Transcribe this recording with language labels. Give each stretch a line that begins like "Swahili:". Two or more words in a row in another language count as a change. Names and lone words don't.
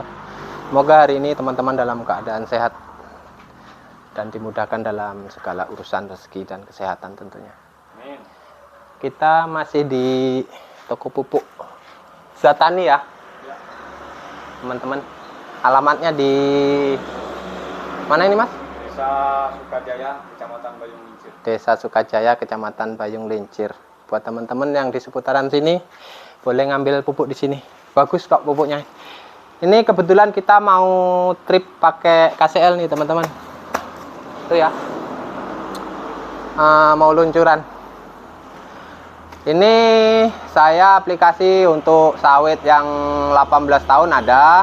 Indonesian: Semoga hari ini teman-teman dalam keadaan sehat dan dimudahkan dalam segala urusan rezeki dan kesehatan tentunya. Amin. Kita masih di toko pupuk Zatani ya, teman-teman. Alamatnya di mana ini, Mas? Desa Sukajaya, Kecamatan Bayung Lincir. Desa Sukajaya, Kecamatan Bayung Lincir. Buat teman-teman yang di seputaran sini, boleh ngambil pupuk di sini. Bagus kok pupuknya. Ini kebetulan kita mau trip pakai KCL nih, teman-teman. Itu ya. Mau luncuran. Ini saya aplikasi untuk sawit yang 18 tahun ada.